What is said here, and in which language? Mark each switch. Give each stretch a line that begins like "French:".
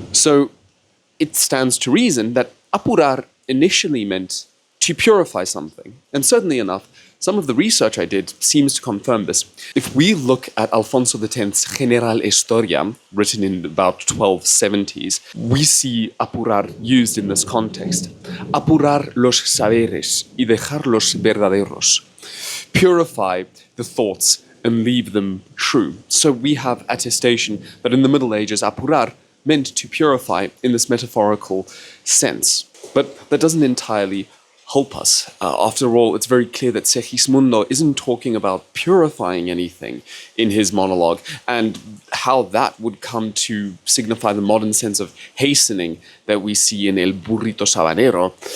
English: So it stands to reason that apurar initially meant to purify something, and certainly enough, some of the research I did seems to confirm this. If we look at Alfonso X's General Historia, written in about 1270s, we see apurar used in this context.
Spanish: Apurar los saberes y dejar los verdaderos.
English: Purify the thoughts and leave them true. So we have attestation that in the Middle Ages, apurar meant to purify in this metaphorical sense. But that doesn't entirely help us. After all, it's very clear that Segismundo isn't talking about purifying anything in his monologue, and how that would come to signify the modern sense of hastening that we see in El Burrito Sabanero.